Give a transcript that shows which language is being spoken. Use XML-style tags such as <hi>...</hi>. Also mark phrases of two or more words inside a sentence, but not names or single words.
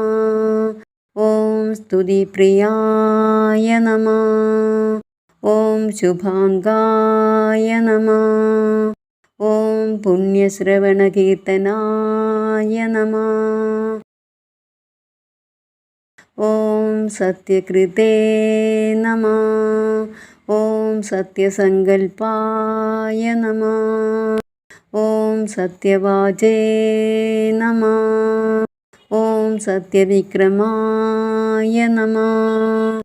<sa>ॐ स्तुतिप्रियाय नमः। ॐ शुभाङ्गाय नमः। ॐ पुण्यश्रवणकीर्तनाय नमः। ॐ സത്യകൃതേ നമഃ. ഓം സത്യസങ്കൽപ്പായ നമഃ. ഓം സത്യവാചേ നമഃ. ഓം സത്യവിക്രമായ നമഃ.</sa>